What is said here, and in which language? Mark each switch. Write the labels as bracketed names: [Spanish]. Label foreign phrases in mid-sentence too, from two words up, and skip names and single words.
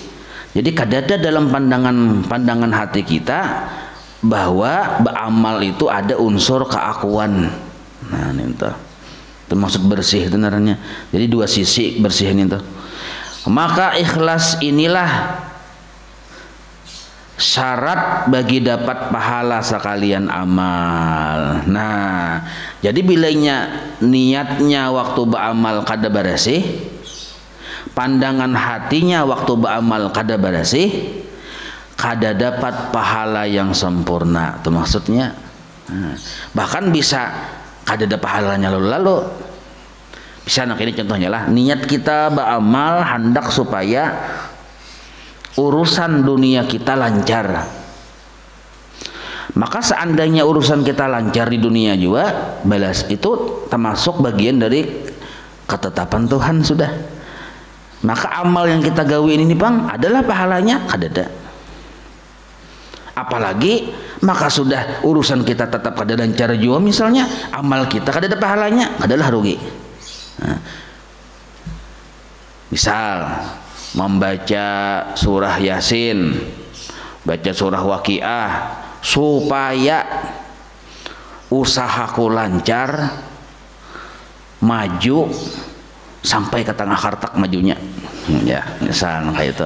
[Banjar] Jadi kadada dalam pandangan hati kita bahwa beramal itu ada unsur keakuan. Nah, itu termasuk bersih itu naranya. Jadi dua sisi bersih ini tuh. Maka ikhlas inilah syarat bagi dapat pahala sekalian amal. Nah, jadi bilanya niatnya waktu beramal kada bersih, pandangan hatinya waktu beramal kada bersih, kada dapat pahala yang sempurna. Itu maksudnya. Nah, bahkan bisa kada ada pahalanya lalu-lalu. Bisa nak ini contohnya lah, niat kita beramal hendak supaya urusan dunia kita lancar. Maka seandainya urusan kita lancar di dunia juga, balas itu termasuk bagian dari ketetapan Tuhan sudah. Maka amal yang kita gawin ini bang adalah pahalanya kadada. Apalagi maka sudah urusan kita tetap kada lancar juga, misalnya amal kita kada ada pahalanya, adalah rugi. Nah, misal membaca surah Yasin, baca surah Waqiah supaya usahaku lancar, maju sampai ke tengah hartak majunya, ya misal kayak itu.